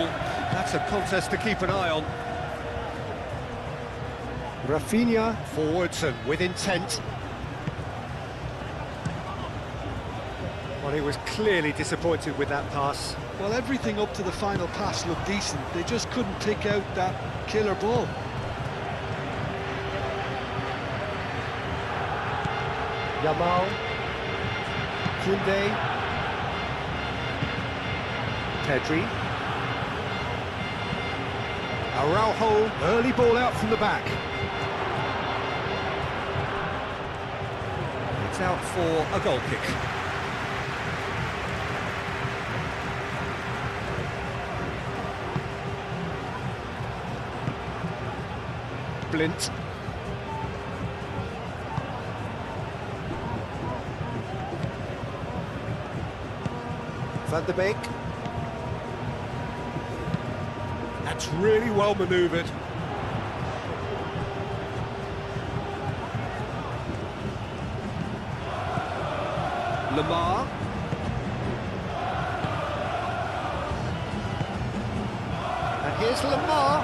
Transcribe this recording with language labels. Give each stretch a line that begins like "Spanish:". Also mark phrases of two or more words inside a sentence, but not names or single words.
English: That's a contest to keep an eye on. Rafinha forwards and with intent. Well, he was clearly disappointed with that pass. Well, everything up to the final pass looked decent. They just couldn't pick out that killer ball. Yamal. Koundé. Pedri. Araujo, early ball out from the back. It's out for a goal kick. Blint. Van der Beek. That's really well manoeuvred. Lamar. And here's Lamar.